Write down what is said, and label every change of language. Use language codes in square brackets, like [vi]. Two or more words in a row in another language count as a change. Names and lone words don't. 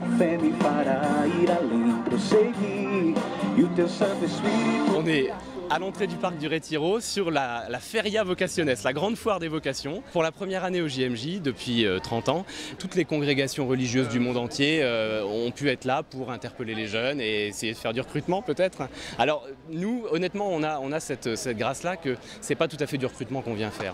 [pt] fé me fará ir além, prosseguir, e o teu Santo Espírito. [fr] On est à l'entrée du parc du Retiro sur la Feria Vocationes, la grande foire des vocations. Pour la première année au JMJ, depuis 30 ans, toutes les congrégations religieuses du monde entier ont pu être là pour interpeller les jeunes et essayer de faire du recrutement peut-être. Alors nous, honnêtement, on a cette grâce-là que c'est pas tout à fait du recrutement qu'on vient faire.